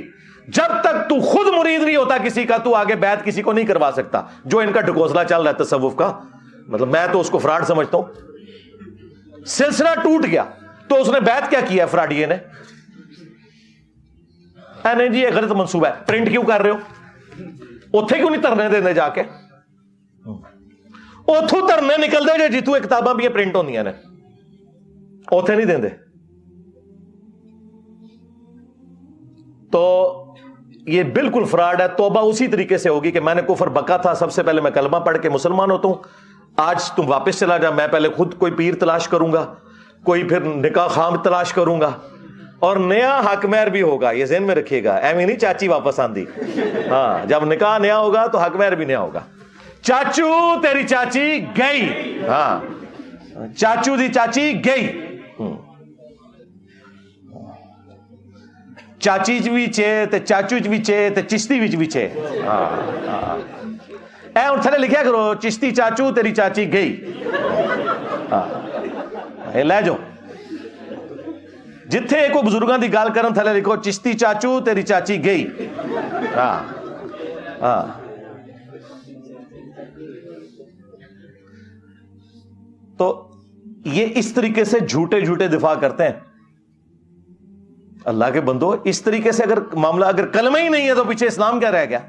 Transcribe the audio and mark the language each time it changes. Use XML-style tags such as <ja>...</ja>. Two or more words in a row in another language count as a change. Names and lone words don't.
<ur>جب تک تو خود مرید نہیں ہوتا کسی کا تو آگے بیعت کسی کو نہیں کروا سکتا۔ جو ان کا ڈھکوسلا چل رہا ہے تصوف کا، مطلب میں تو اس کو فراڈ سمجھتا ہوں، سلسلہ ٹوٹ گیا تو اس نے بیعت کیا ہے فراڈیے نے؟ نہیں جی یہ غلط منصوبہ ہے، پرنٹ کیوں کر رہے ہو؟</ur> <pa>ਉੱਥੇ ਕਿਉਂ ਨਹੀਂ ਧਰਨੇ ਦਿੰਦੇ ਜਾ ਕੇ? ਉੱਥੋਂ ਧਰਨੇ ਨਿਕਲਦੇ ਜੇ ਜਿੱਥੋਂ ਇਹ ਕਿਤਾਬਾਂ ਵੀ ਪ੍ਰਿੰਟ ਹੁੰਦੀਆਂ ਨੇ, ਉੱਥੇ ਨਹੀਂ ਦਿੰਦੇ।</pa> <ur>تو یہ بالکل فراڈ ہے. توبہ اسی طریقے سے ہوگی کہ میں نے کفر بکا تھا، سب سے پہلے میں کلمہ پڑھ کے مسلمان ہوتا ہوں، آج تم واپس چلا جا، میں پہلے خود کوئی پیر تلاش کروں گا، کوئی پھر نکاح خام تلاش کروں گا، اور نیا حق مہر بھی ہوگا. یہ ذہن میں رکھیے گا،</ur> <pa>ایویں نہیں چاچی واپس آندی.</pa> <ur>ہاں، جب نکاح نیا ہوگا تو حق مہر بھی نیا ہوگا.</ur> <pa>چاچو تیری چاچی گئی، ہاں چاچو دی چاچی گئی، چاچی بھی چے تے چاچو بھی چے تے چشتی بھی چے. اے ہن تھلے لکھیا کرو چشتی چاچو تیری چاچی گئی. اے لے جاؤ جتھے کوئی بزرگاں دی گل کرن تھلے لکھو چشتی چاچو تیری چاچی گئی.</pa> <ur>ہاں ہاں تو یہ اس طریقے سے جھوٹے جھوٹے دفاع کرتے ہیں. اللہ کے بندو، اس طریقے سے اگر معاملہ، اگر کلمہ ہی نہیں ہے تو پیچھے اسلام کیا رہ گیا؟</ur>